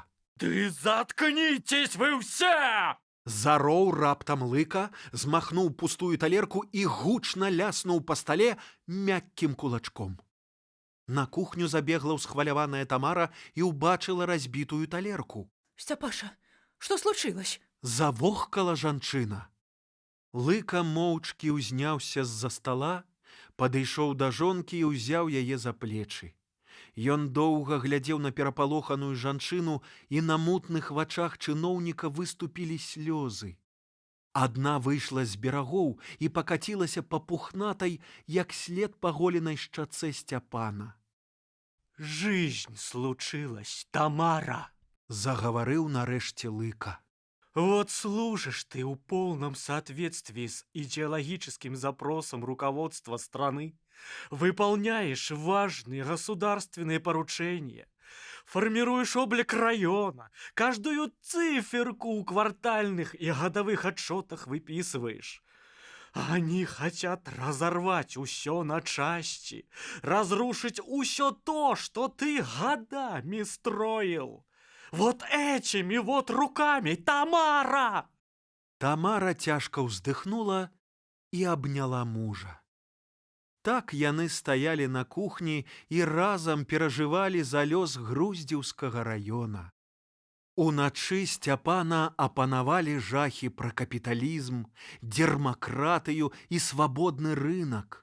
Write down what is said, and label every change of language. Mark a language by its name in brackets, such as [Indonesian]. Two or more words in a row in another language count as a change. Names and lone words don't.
[Russian] Ты заткнитесь вы все! [Belarusian] Зароў раптам Лыка, змахнуў пустую талерку і гучна ляснуў па стале мяккім кулачком. На кухню забегла ўсхваляваная Тамара і ўбачыла разбітую талерку. [Russian] Степаша, что случилось? [Belarusian] Завохкала жанчына. Лыка моўчкі ўзняўся з-за стала, падышоў да жонкі і ўзяў яе за плечы. Ён доўга глядзеў на перапалоханую жанчыну, і на мутных вачах чыноўніка выступілі слёзы. Адна выйшла з берагоў і пакацілася па пухнатай, як след па голенай шчацэ Сцяпана. [Russian] Жизнь случилась, Тамара, [Belarusian] загаварыў нарэшце Лыка. [Russian] Вот служишь ты в полном соответствии с идеологическим запросом руководства страны, выполняешь важные государственные поручения, формируешь облик района, каждую циферку в квартальных и годовых отчетах выписываешь. Они хотят разорвать усё на части, разрушить усё то, что ты годами строил. Вот этими вот руками, Тамара! [Belarusian] Тамара цяжка ўздыхнула і абняла мужа. Так яны стаялі на кухні і разам перажывалі за лёс Груздзеўскага раёна. Уначы Сцяпана апанавалі жахі пра капіталізм, дермакратыю і свабодны рынак.